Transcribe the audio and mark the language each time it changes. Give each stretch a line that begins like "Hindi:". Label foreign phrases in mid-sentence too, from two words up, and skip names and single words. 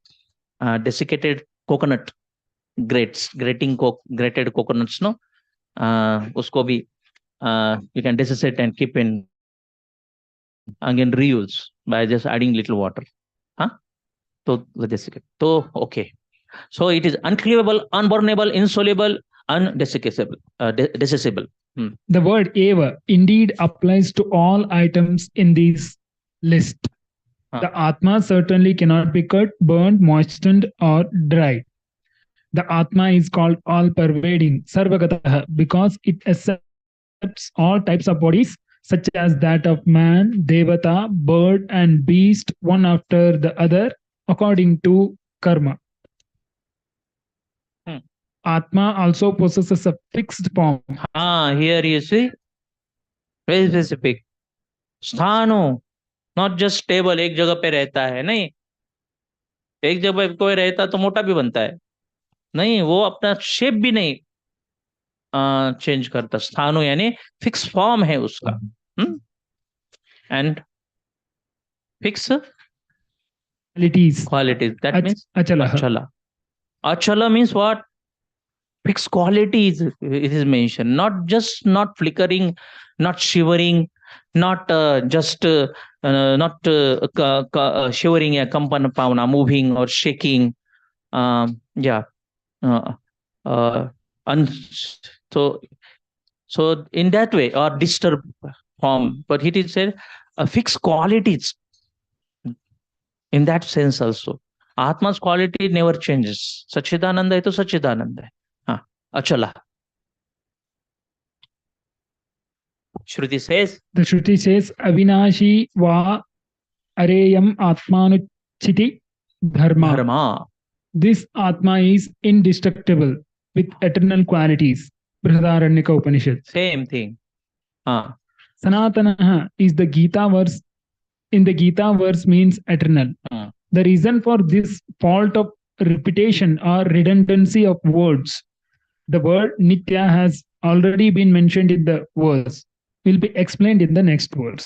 English: Desiccated coconut grating grated coconuts, no,
Hindi: उसको भी
English: you can desiccate and keep in again reuse by just adding little water. So desiccate. So okay. So it is uncleavable, unburnable, insoluble, undesicable, decisible. The word eva indeed applies to all items in this list. The Atma certainly cannot be cut, burned, moistened, or dried. The Atma is called all-pervading, sarvagataha, because it accepts all types of bodies, such as that of man, devata, bird, and beast, one after the other, according to karma. Atma also possesses a fixed form. Here you see, very specific. Sthano, not just stable,
Hindi: एक जगह पे रहता है. नहीं, एक जगह पे कोई रहता तो मोटा भी बनता है. नहीं, वो अपना शेप भी नहीं चेंज करता. स्थानो यानी
English: fix form
Hindi: है उसका.
English: and fix qualities. That means achala. Achala means what? Fixed qualities. It is mentioned. Not flickering, not shivering, not just not shivering, a kampana pavana, moving or shaking. So in that way, or disturbed form. But it is said fixed qualities. In that sense also, Atma's quality never changes.
Hindi: सच्चिदानंद है तो सच्चिदानंद है. Achala.
English: Shruti says. The Shruti says,
Sanskrit: अविनाशी वा अरेयम् आत्मानुच्छित्ति धर्मा.
English: This Atma is indestructible with eternal qualities. Brihadaranyaka Upanishad. Same thing. Sanatanaha is the Gita verse. In the Gita verse means eternal. The reason for this fault of repetition or redundancy of words, the word Nitya has already been mentioned in the verse, will be explained in the next verse.